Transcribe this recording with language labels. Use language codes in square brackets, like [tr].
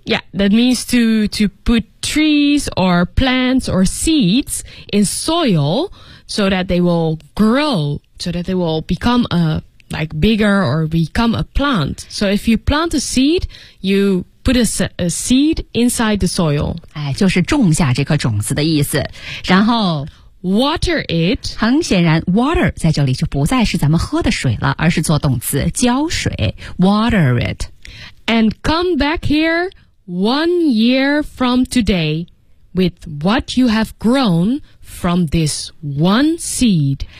[en] ，Yeah, that means to put trees or plants or seeds in soil so that they will grow, so that they will become a like bigger or become a plant. So if you plant a seed, you put a seed inside the soil. [zh] 哎，就是种下这颗种子的意思，然后。 [en] Water it. [zh] 很显然 ，water 在这里就不再是咱们喝的水了，而是做动词浇水。 [en] Water it. And come back here 1 year from today with what you have grown from this one seed.